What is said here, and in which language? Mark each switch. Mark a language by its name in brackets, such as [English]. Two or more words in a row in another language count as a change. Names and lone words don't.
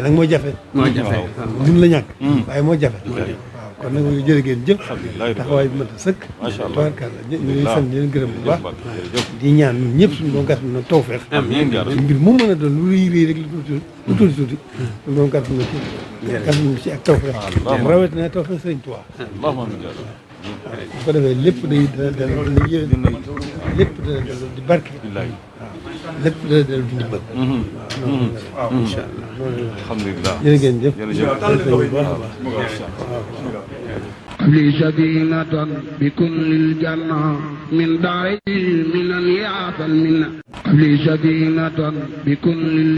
[Wolof] nag moo jafe mun la ñàkk waaye moo jafe waaw kon nag jërë ngeen jëf taxawaay bi mat a sëkk tabarkàlla ñu ngi sant di leen gërëm bu baax di ñaan ñun ñëpp suñu doon gàtt na tawfeex mbir mu mën a doon lu rëy rek lu tuuti suñu doon gàtt na ci ak tawfeex rawatina tawfeex Sëriñ Tuubaa bu ko defee lépp day dana yéen lépp dana dellu di barke waaw lépp dana dellu di ndimbal waaw [Arabic] إن شاء الله [Wolof] alhamdulilah jërë ngeen jëf [Arabic] لي سكينة بكل الجنة من دار من يعطى المنة لي سكينة بكل